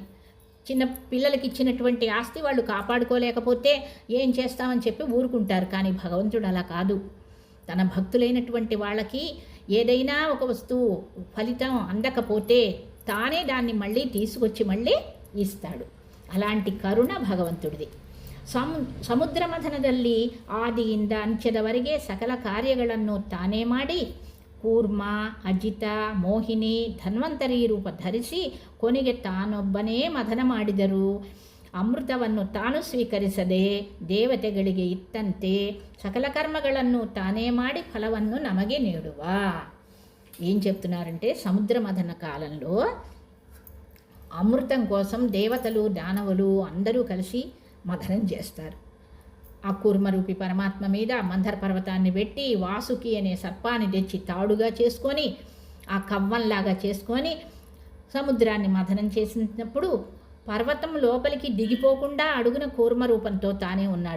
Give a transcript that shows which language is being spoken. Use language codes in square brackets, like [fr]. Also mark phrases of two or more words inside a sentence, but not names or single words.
[te] చిన్న పిల్లలకి ఇచ్చినటువంటి ఆస్తి వాళ్ళు కాపాడుకోలేకపోతే ఏం చేస్తామని చెప్పి ఊరుకుంటారు. కానీ భగవంతుడు అలా కాదు. తన భక్తులైనటువంటి వాళ్ళకి ఏదైనా ఒక వస్తువు ఫలితం అందకపోతే తానే దాన్ని మళ్ళీ తీసుకొచ్చి మళ్ళీ ఇస్తాడు. అలాంటి కరుణ భగవంతుడిది. [kn] ಸಮುದ್ರ ಮಥನದಲ್ಲಿ ಆದಿಯಿಂದ ಅಂತ್ಯದವರೆಗೆ ಸಕಲ ಕಾರ್ಯಗಳನ್ನು ತಾನೇ ಮಾಡಿ ಕೂರ್ಮ, ಅಜಿತ, ಮೋಹಿನಿ, ಧನ್ವಂತರಿ ರೂಪ ಧರಿಸಿ ಕೊನೆಗೆ ತಾನೊಬ್ಬನೇ ಮಥನ ಮಾಡಿದರು. ಅಮೃತವನ್ನು ತಾನು ಸ್ವೀಕರಿಸದೆ ದೇವತೆಗಳಿಗೆ ಇತ್ತಂತೆ ಸಕಲ ಕರ್ಮಗಳನ್ನು ತಾನೇ ಮಾಡಿ ಫಲವನ್ನು ನಮಗೆ ನೀಡುವ. [te] ఏం చెప్తున్నారంటే సముద్ర మథన కాలంలో అమృతం కోసం దేవతలు, దానవులు అందరూ కలిసి మథనం చేస్తారు. ఆ కూర్మరూపి పరమాత్మ మీద మందర పర్వతాన్ని పెట్టి వాసుకి అనే సర్పాన్ని తెచ్చి తాడుగా చేసుకొని ఆ కవ్వంలాగా చేసుకొని సముద్రాన్ని మథనం చేసినప్పుడు పర్వతం లోపలికి దిగిపోకుండా అడుగున కూర్మ రూపంతో తానే ఉన్నాడు.